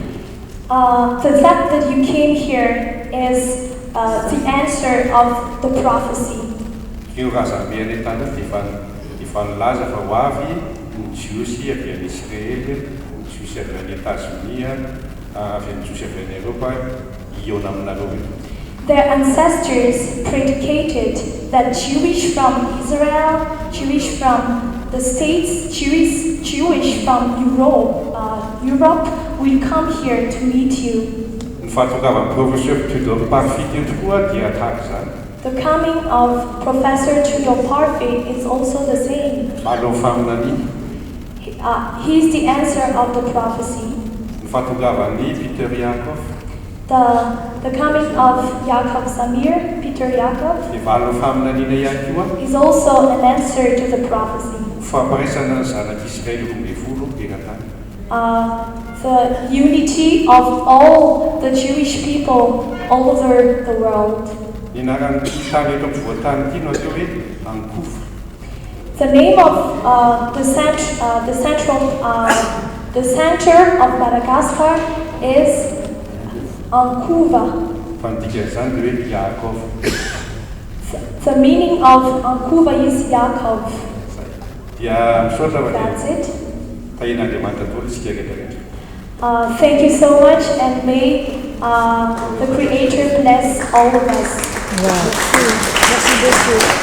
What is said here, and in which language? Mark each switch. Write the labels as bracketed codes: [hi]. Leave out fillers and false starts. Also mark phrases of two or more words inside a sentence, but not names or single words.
[en] The fact that you came here is the answer of the prophecy. [mg] Io razambe any tany efa nilaza fa ho avy ny Jiosy avy any Israely, ny Jiosy avy any États-Unis, avy any Jiosy avy any Europa hiona aminareo eto. [en] Their ancestors predicated that Jewish from Israel, Jewish from the States, Jewish from Europe will come here to meet you. [mg] Ny fahatongavan'ny professeur Tudor Parfit eto koa dia tahaka izany. [en] The coming of Professor Tudor Parfit is also the same. [mg] Alao faminaniana. [en] He is the answer of the prophecy. [mg] Ny fahatongavan'ny Peter Yakov. [en] The coming of Yaakov Samir, Peter Yaakov, [mg] Ny valao faminaniana ihany koa. [en] is also an answer to the prophecy. [mg] Fampiraisana ny zanak'Israely 12 eran-tany. [en] The unity of all the Jewish people all over the world. [mg] Ny anaran'ny tany eto ampovoantany ity no atao hoe Vancouver. [en] The name of the center of Madagascar is Vancouver. [mg] Fa ny dikan'izany dia hoe Yakov. [en] The meaning of Vancouver is Yaakov. [mg] Dia misaotra fa [en] That's it. [mg] tahin'Andriamanitra tolo isika rehetra. [en] Thank you so much, and may the Creator bless all of us. Wow. [fr] Merci beaucoup.